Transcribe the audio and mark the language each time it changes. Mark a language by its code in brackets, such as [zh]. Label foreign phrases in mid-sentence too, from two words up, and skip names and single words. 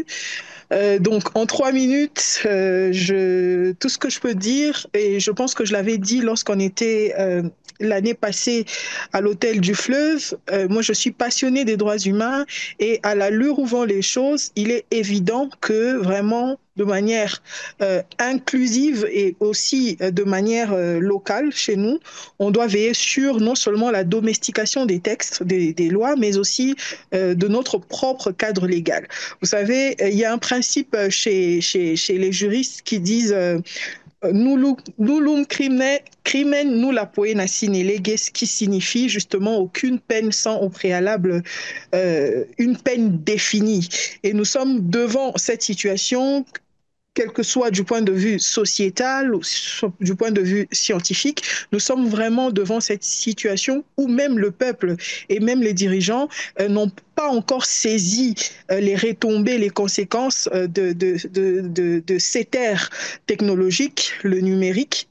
[fr] Donc, en 3 minutes, tout ce que je peux dire, et je pense que je l'avais dit lorsqu'on était l'année passée à l'Hôtel du Fleuve, moi je suis passionnée des droits humains et à l'allure où vont les choses, il est évident que vraiment de manière inclusive et aussi de manière locale chez nous, on doit veiller sur non seulement la domestication des textes, des lois, mais aussi de notre propre cadre légal. Vous savez, il y a un principe chez les juristes qui disent [la] nullum crimen nulla poena sine leges, [fr] qui signifie justement aucune peine sans au préalable une peine définie. Et nous sommes devant cette situation quel que soit du point de vue sociétal ou du point de vue scientifique, nous sommes vraiment devant cette situation où même le peuple et même les dirigeants n'ont pas encore saisi les retombées, les conséquences de cette ère technologique, le numérique.